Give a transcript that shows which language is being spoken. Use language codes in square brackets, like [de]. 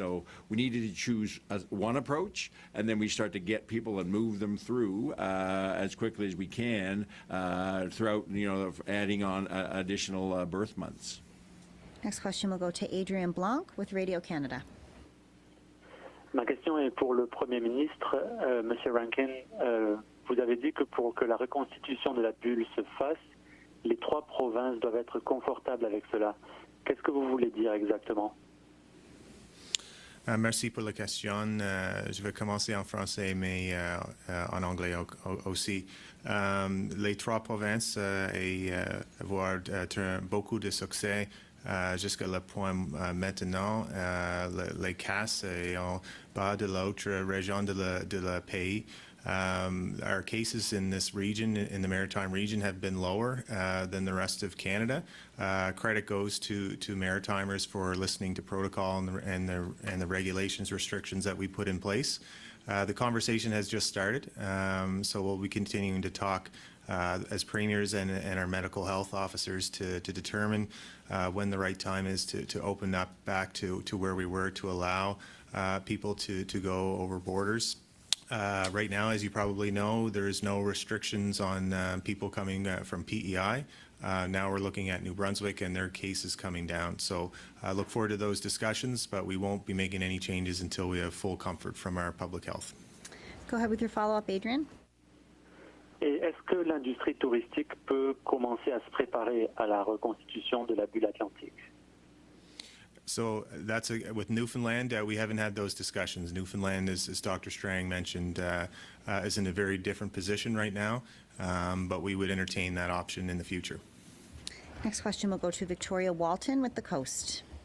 [en] So we needed to choose one approach, and then we start to get people and move them through as quickly as we can throughout, adding on additional birth months. Next question will go to Adrian Blanc with Radio Canada. [fr] Ma question est pour le Premier ministre. Monsieur Rankin, vous avez dit que pour que la reconstitution de la bulle se fasse, les 3 provinces doivent être confortables avec cela. Qu'est-ce que vous voulez dire exactement? Merci pour la question. Je vais commencer en français, mais en anglais aussi. Les 3 provinces avoir beaucoup de succès jusqu'à le point maintenant. Les cas sont en bas de l'autre région de la pays. [en] Our cases in this region, in the Maritime region, have been lower than the rest of Canada. Credit goes to Maritimers for listening to protocol and the regulations, restrictions that we put in place. The conversation has just started, so we'll be continuing to talk as premiers and our medical health officers to determine when the right time is to open up back to where we were, to allow people to go over borders. Right now, as you probably know, there is no restrictions on people coming from PEI. Now we're looking at New Brunswick and their cases coming down. So I look forward to those discussions, but we won't be making any changes until we have full comfort from our public health. Go ahead with your follow-up, Adrian. [fr] Et est-ce que l'industrie touristique peut commencer à se préparer à la reconstitution de la bulle atlantique? [en] So that's with Newfoundland, we haven't had those discussions. Newfoundland, as Dr. Strang mentioned, is in a very different position right now, but we would entertain that option in the future. Next question will go to Victoria Walton with The Coast.